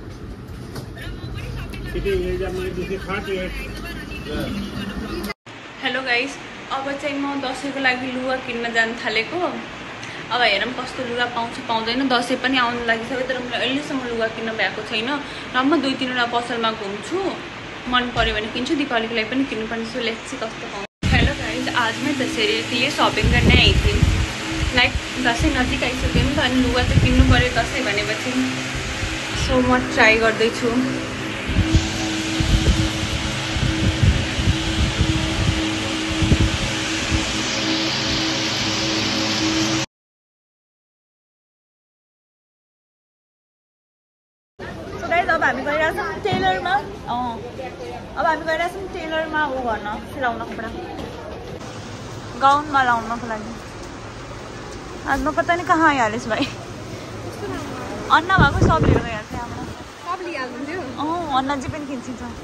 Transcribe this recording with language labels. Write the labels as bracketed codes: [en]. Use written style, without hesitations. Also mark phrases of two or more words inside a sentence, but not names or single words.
[en] hello guys, [ne] अब चाहिँ म दसैँको लागि लुगा किन्न जान थालेको. अब हेरौँ कस्तो लुगा पाउँछ पाउँदैन. दसैँ पनि आउनु लागिसक्यो तर मैले अहिलेसम्म लुगा किन्न भएको छैन. र म 2-3वटा पसलमा घुम्छु. मन पऱ्यो भने किन्छु. दीपावलीको लागि पनि किन्नुपर्ने. [en] so let's see [ne] कस्तो पाउँछ. [en] hello guys, [hi] आज मैं दशहरे के लिए शॉपिंग करने आई थी. [ne] लाइक दसैँ नजिक आइसक्यो नि त अनि लुगा त किन्नु पऱ्यो दसैँ भनेपछि. सो म ट्राई गर्दैछु. अब हामी गइरहेछौँ टेलरमा. अब हामी गइरहेछौँ टेलरमा ऊ गर्न सिलाउन कपडा गाउनमा लाउनको लागि. आज म [hi] पता नहीं [ne] कहाँ आइहालेछु भाइ. अन्ना भएको सब लिएर गइहाल्छ यहाँबाट. सब लिइहाल्नुहुन्थ्यो. अन्नाजी पनि किन्छिन्छ.